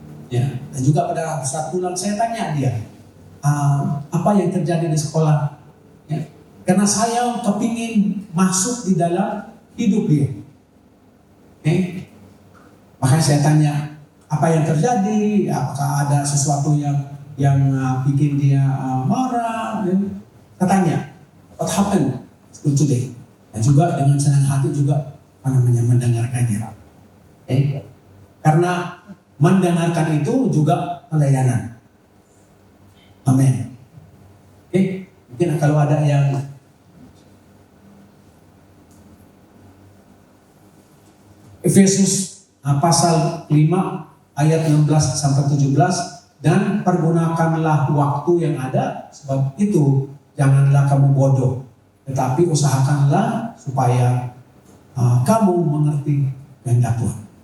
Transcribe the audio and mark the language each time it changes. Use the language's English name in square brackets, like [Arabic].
[Indonesian] Ya, dan juga pada saat pulang saya tanya dia, apa yang terjadi di sekolah? Ya, karena saya kepingin masuk di dalam hidup dia. Makanya saya tanya, apa yang terjadi? Apakah ada sesuatu yang bikin dia marah? Saya tanya, [English] what happened today? [Indonesian] Dan juga dengan senang hati juga mendengarkannya. Karena mendengarkan itu juga pelayanan. Amin. Mungkin kalau ada yang Efesus pasal 5 ayat 16 sampai 17, dan pergunakanlah waktu yang ada, sebab itu janganlah kamu bodoh, tetapi usahakanlah supaya kamu mengerti kehendak Tuhan.